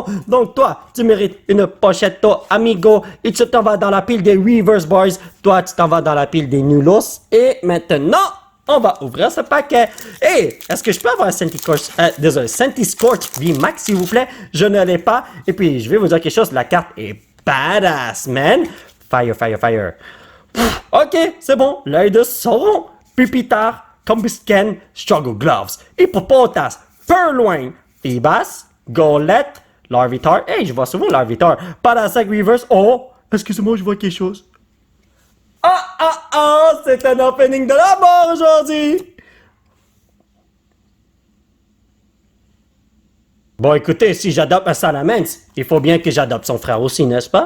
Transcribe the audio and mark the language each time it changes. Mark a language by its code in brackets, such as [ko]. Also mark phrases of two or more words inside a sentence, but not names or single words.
[fr] Donc toi, tu mérites une pochette, amigo, et tu t'en vas dans la pile des Reverse Boys, toi tu t'en vas dans la pile des Nulos, et maintenant... on va ouvrir ce paquet. Et est-ce que je peux avoir un Centiscorch V-Max, s'il vous plaît? Je ne l'ai pas. Et puis, je vais vous dire quelque chose. La carte est [en] badass, man. Fire, fire, fire. [fr] Ok, c'est bon. L'œil de Sauron. Pupitar, Combusken, Struggle Gloves, Hippopotas, Purloin, Feebas, Golette, Larvitar. Hey, je vois souvent Larvitar. Parasect Reverse. Oh, excusez-moi, je vois quelque chose. C'est un opening de la mort aujourd'hui! Bon, écoutez, si j'adopte un Salamence, il faut bien que j'adopte son frère aussi, n'est-ce pas?